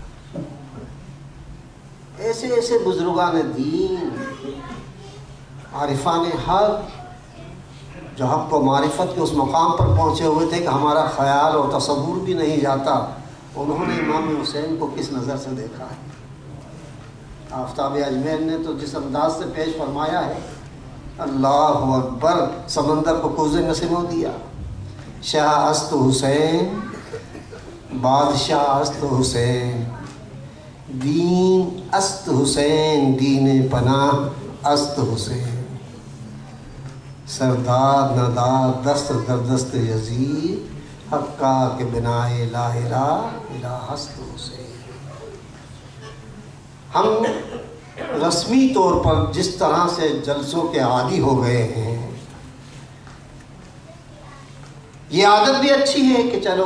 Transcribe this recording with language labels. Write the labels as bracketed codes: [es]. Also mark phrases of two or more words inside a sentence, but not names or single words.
[ur] ایسے ایسے بزرگان دین، عارفان حق، جو حق و معرفت کے اس مقام پر پہنچے ہوئے تھے کہ ہمارا خیال اور تصور بھی نہیں جاتا، انہوں نے امام حسین کو کس نظر سے دیکھا ہے۔ آفتاب اجمیر نے تو جس انداز سے پیش فرمایا ہے، اللہ اکبر، سمندر کو کوزے میں سمو دیا۔ [fa] شاہ است حسین، بادشاہ است حسین، دین است حسین، دین پناہ است حسین، سردار ندار دست در دست یزید، حقا کے بنائے لا الہ الا ہست حسین۔ [ur] ہم رسمی طور پر جس طرح سے جلسوں کے عادی ہو گئے ہیں، یہ عادت بھی اچھی ہے کہ چلو